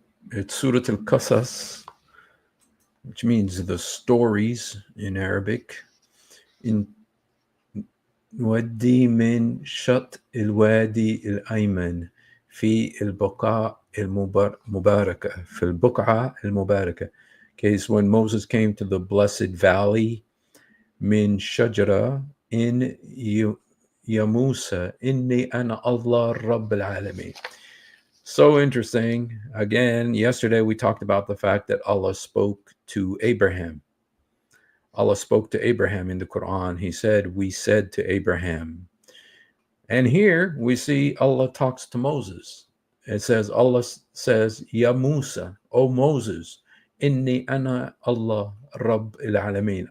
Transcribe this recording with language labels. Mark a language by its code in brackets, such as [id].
[en] It's Surah Al-Qasas, which means the stories in Arabic. [ar] In نودي من شط الوادي الأيمن في البقعة المباركة في البقعة المباركة. [en] Okay, so when Moses came to the blessed valley, [ar] من شجرة إن يا موسى إني أنا الله رب العالمين. [en] So interesting. Again, yesterday we talked about the fact that Allah spoke to Abraham. Allah spoke to Abraham in the Quran. He said, we said to Abraham. And here we see Allah talks to Moses. It says, Allah says, Ya Musa, O Moses, [ar] Inni ana Allah Rabb al-Alameen.